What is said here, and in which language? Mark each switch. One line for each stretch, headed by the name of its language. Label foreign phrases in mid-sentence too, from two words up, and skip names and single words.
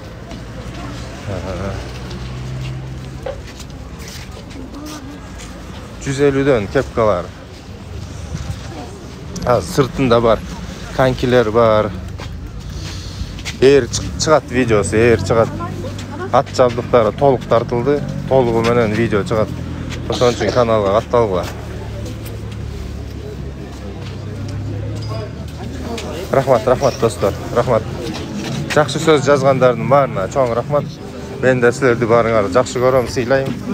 Kyrgyz: $150 кепкалар. Сыртында бар. Канкилер бар. Эр чыгат видеосу, эр чыгат. ат жабдықтары толық тартылды. Толығы менен видео чыгат. Ошон үчүн каналга катталгыла. Рахмат достор. Рахмат. Жакшы сөз жазгандардын баарына чоң рахмат. Мен де силерди баарыңарды жакшы көрөм, сыйлайм.